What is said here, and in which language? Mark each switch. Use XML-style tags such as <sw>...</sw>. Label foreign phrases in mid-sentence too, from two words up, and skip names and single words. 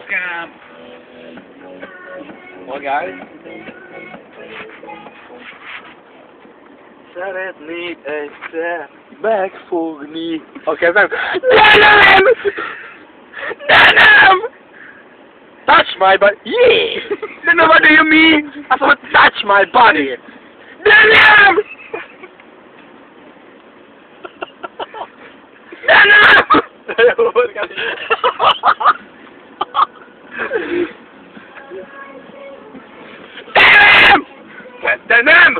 <hu>Apukám! Magány. Szeretnék egyszer megfogni a kezem. De nem! De nem!</hu> <en>Touch my body! Yeah!</en> <hu>De nem,</hu> <en>what do you mean?</en> <hu>Azt mondod,</hu> <en>touch my body!</en> <hu>De nem! De nem! De nem!</hu>